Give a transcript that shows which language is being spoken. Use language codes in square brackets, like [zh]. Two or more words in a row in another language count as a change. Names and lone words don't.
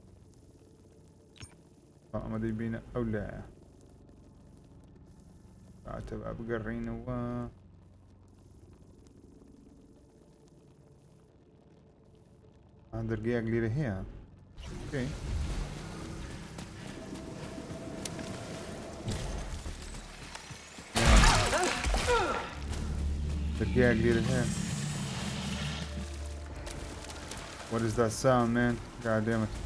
[ckb] ئەمە دەیبینە ئەو لایە کاتە با بگەڕێینەوە دەرگایەک لێرە هەیە اوكي دەرگایەک لێرە هەیە [en] What is that sound, man? God damn it.